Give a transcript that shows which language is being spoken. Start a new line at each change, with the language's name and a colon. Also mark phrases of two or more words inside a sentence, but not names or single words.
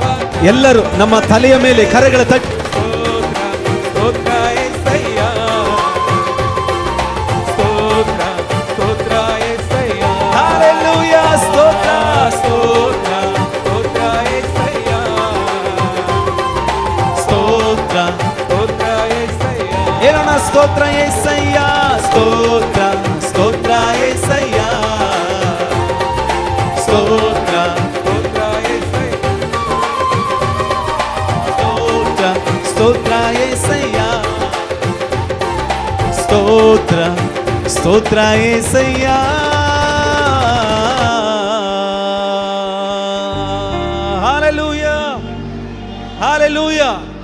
Kannada: ಎಲ್ಲರೂ ನಮ್ಮ ತಲೆಯ ಮೇಲೆ ಕರಗಳ ತಟ್ಟಿ ಸ್ತೋತ್ರ యేసయ్య, ಸ್ತೋತ್ರ ಸ್ತೋತ್ರ యేసయ్య. ಹಲ್ಲೆಲೂಯಾ, ಸ್ತೋತ್ರ ಸ್ತೋತ್ರ ಸ್ತೋತ್ರ యేసయ్య, ಸ್ತೋತ್ರ ಸ್ತೋತ್ರ యేసయ్య.
Telugu: స్తోత్ర యేసయ్యా స్తోత్ర స్తోత్ర యేసయ్యా స్తోత్ర స్తోత్ర యేసయ్యా స్తోత్ర స్తోత్ర యేసయ్యా స్తోత్ర స్తోత్ర యేసయ్యా హల్లెలూయా హల్లెలూయా